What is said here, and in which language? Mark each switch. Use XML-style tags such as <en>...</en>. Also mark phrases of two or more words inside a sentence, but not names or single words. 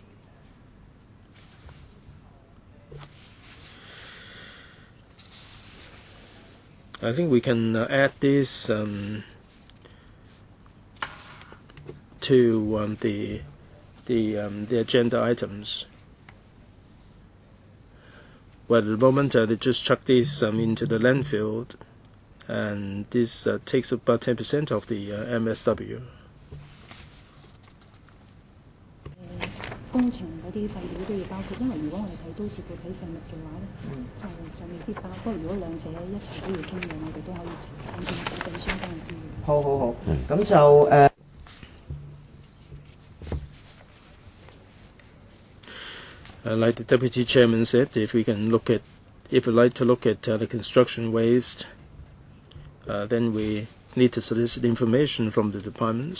<en>I think we can add this to the agenda items. Well, at the moment they just chuck this into the landfill, and this takes about 10% of the MSW.</en> <yue>工程嗰啲廢料都要包括，因為如果我哋睇都市固體廢物嘅話咧，就未必包。不過如果兩者一齊都要傾嘅，我哋都可以請政府俾相關嘅資源。好好好，咁就</yue> <en>like the Deputy Chairman said, if we'd like to look at the construction waste, then we need to solicit information from the departments.</en>